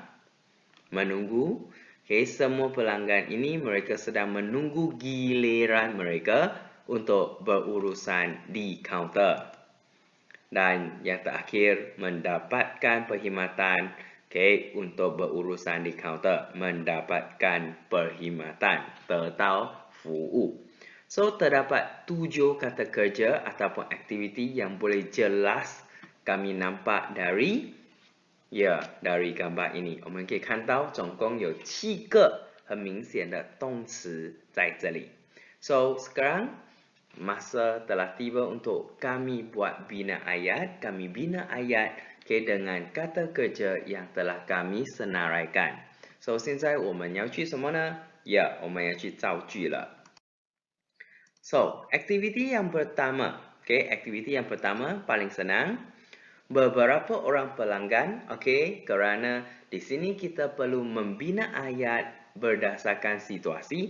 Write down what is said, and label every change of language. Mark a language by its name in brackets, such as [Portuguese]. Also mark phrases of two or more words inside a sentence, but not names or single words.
[Malay] Menunggu, semua pelanggan ini mereka sedang menunggu giliran mereka untuk berurusan di counter. Dan yang terakhir, mendapatkan perkhidmatan untuk berurusan di counter. Mendapatkan perkhidmatan, [Chinese] 得到服务。 [Malay] So, terdapat 7 kata kerja ataupun aktiviti yang boleh jelas kami nampak dari gambar ini. [Chinese] 我们可以看到总共有7个很明显的动词在这里。 [Malay] So, sekarang masa telah tiba untuk kami buat bina ayat. Kami bina ayat dengan kata kerja yang telah kami senaraikan. So, [Chinese] 现在我们要去什么呢？ 我们要去造句了。 [Malay] So, aktiviti yang pertama, Okay, aktiviti yang pertama paling senang. Beberapa orang pelanggan, okay, kerana di sini kita perlu membina ayat berdasarkan situasi.